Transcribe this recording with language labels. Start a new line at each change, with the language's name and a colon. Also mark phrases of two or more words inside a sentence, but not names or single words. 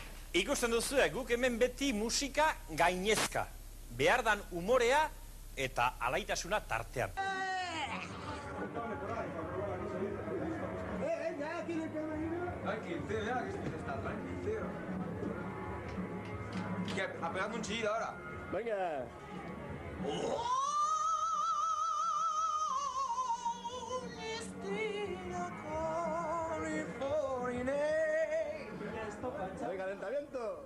Basque: Ikusten duzu, guk hemen beti musika gainezka. Behar dan umorea eta alaitasuna tartean.
Spanish: Tranquil, tío, ya que está, tranquil, tío. Que ha pegado un chillido ahora. Venga. Venga, calentamiento.